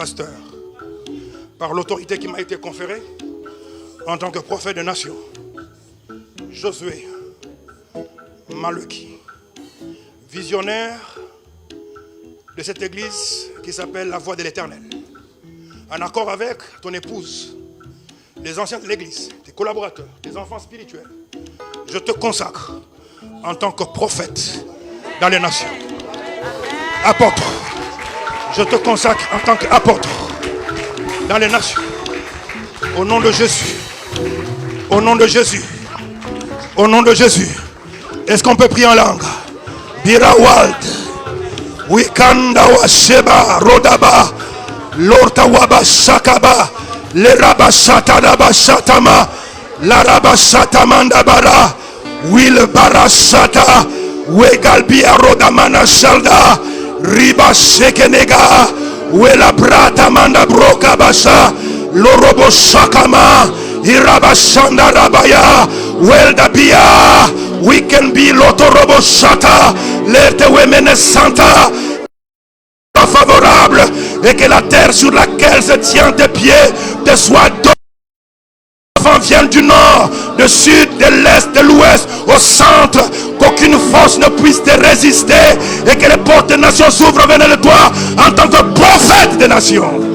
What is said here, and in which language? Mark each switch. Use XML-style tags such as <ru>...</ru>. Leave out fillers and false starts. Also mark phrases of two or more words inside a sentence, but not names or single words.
<fr>Par l'autorité qui m'a été conférée, En tant que prophète de nation, Josué Maluki, visionnaire de cette église qui s'appelle la Voix de l'Éternel, en accord avec ton épouse, les anciens de l'église, tes collaborateurs, tes enfants spirituels, je te consacre en tant que prophète dans les nations. Apôtre, je te consacre en tant qu'apôtre dans les nations. Au nom de Jésus. Au nom de Jésus. Au nom de Jésus. Est-ce qu'on peut prier en langue? Birawald. Wikanda wa Sheba Rodaba. Lorta waba Shakaba. Leraba Shatadaba Shatama. Laraba Shatamanda Bara. Will Barashata. Wegalbia Rodamana Shalda. Riba Shekenega. Wela Brata Manda Broka Basha. Lorobo Shakama. Irabashanda Rabaya, Weldabia,</fr> <en>we can be</en> <fr>Lotorobo Shata,</fr> <en>let the women</en> <fr>Santa favorable et que la terre sur laquelle se tient tes pieds te soit donnée. Les enfants viennent du nord, du sud, de l'est, de l'ouest, au centre, qu'aucune force ne puisse te résister et que les portes des nations s'ouvrent vers le toi en tant que prophète des nations.</fr>